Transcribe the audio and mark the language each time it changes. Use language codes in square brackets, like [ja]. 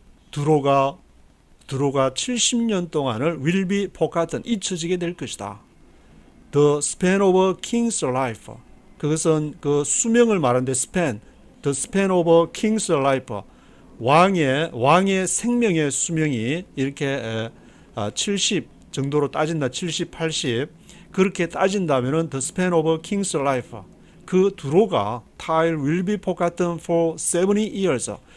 [ko] 두로가 70년 동안을 [en] will be forgotten, [ko] 잊혀지게 될 것이다. [en] The span of a king's life. [ko] 그것은 그 수명을 말하는데 span, [en] the span of a king's life. [ko] 왕의 생명의 수명이 이렇게 70 정도로 따진다. 70, 80 그렇게 따진다면은 [en] the span of a king's life. [ko] 그 두로가 [en] Tyre will be forgotten for 70 years.